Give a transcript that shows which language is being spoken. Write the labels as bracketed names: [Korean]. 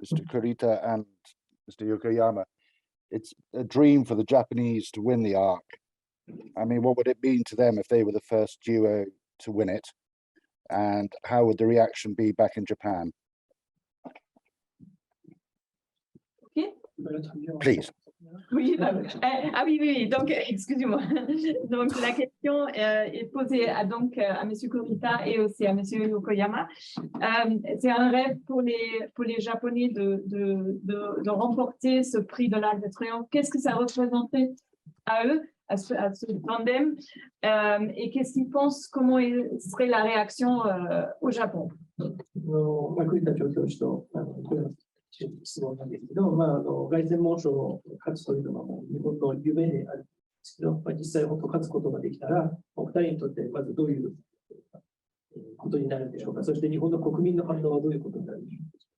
[English] KURITA and Mr. Yokoyama, it's a dream for the Japanese to win the Arc. I mean, what would it mean to them if they were the first duo to win it? And how would the reaction be back in Japan? Okay. Please. [French] Oui, oui, donc, excusez-moi. Donc, la question est posée à M. KURITA et aussi à M. Yokoyama. C'est un rêve pour les Japonais de remporter ce prix de l'Arc de Triomphe. Qu'est-ce que ça représentait à eux, à ce tandem, et qu'est-ce qu'ils pensent, comment serait la réaction au Japon? [Japanese] 栗田調教師と質問なんですけど、凱旋門賞を勝つというのはもう日本の夢であるんですけど、実際本当勝つことができたら、お二人にとってまずどういうことになるんでしょうか。そして日本の国民の反応はどういうことになるんでしょうか。